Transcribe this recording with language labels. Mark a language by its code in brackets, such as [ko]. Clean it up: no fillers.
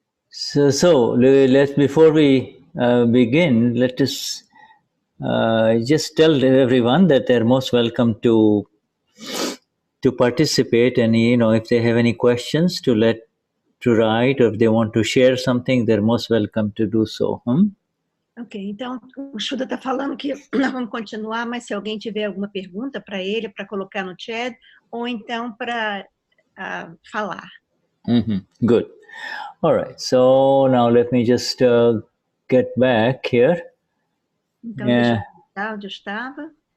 [en] So let's before we begin, let us just tell everyone that they're most welcome to participate, and if they have any questions to write, or if they want to share something, they're most welcome to do so. [pt] Ok, então o Shuddha está falando que nós vamos continuar, mas se alguém tiver alguma pergunta para ele, para colocar no chat, ou então para falar. [en] Good. All right. So now let me just get back here. [pt] Então, deixa eu voltar onde eu estava.